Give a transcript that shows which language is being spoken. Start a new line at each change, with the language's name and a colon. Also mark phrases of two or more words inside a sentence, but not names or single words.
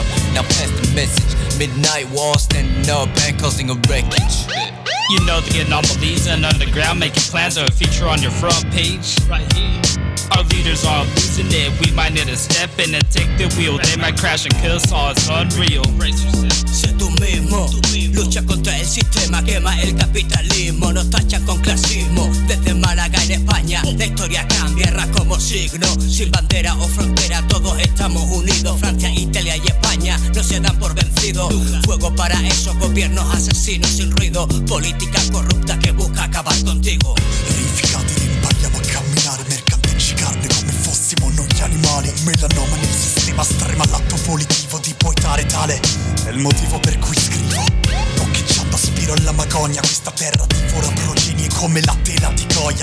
English: Now pass the message. Midnight wall standing up and causing a wreckage. You know the anomalies and underground making plans are a feature on your front page. Right here. Our leaders are losing it. We might need to step in and take the wheel. They might crash and kill us all, it's unreal.
Spanish: Sé tú mismo, lucha contra el sistema, quema el capitalismo, nos tachan con clasismo. Desde Málaga en España, la historia cambia, erra como signo. Sin bandera o frontera, todos estamos unidos. Francia, Italia y España no se dan por vencidos. Fuego para esos gobiernos asesinos sin ruido. Política corrupta que busca acabar contigo.
Italian: Verificati impariamo a camminare, mercanteggi carne come fossimo noi gli animali. Un melanoma nel sistema strema l'atto volitivo di poetare tale. È il motivo per cui scrivo. Occhieggiando aspiro alla magogna, questa terra divora progenie come la tela di Goya.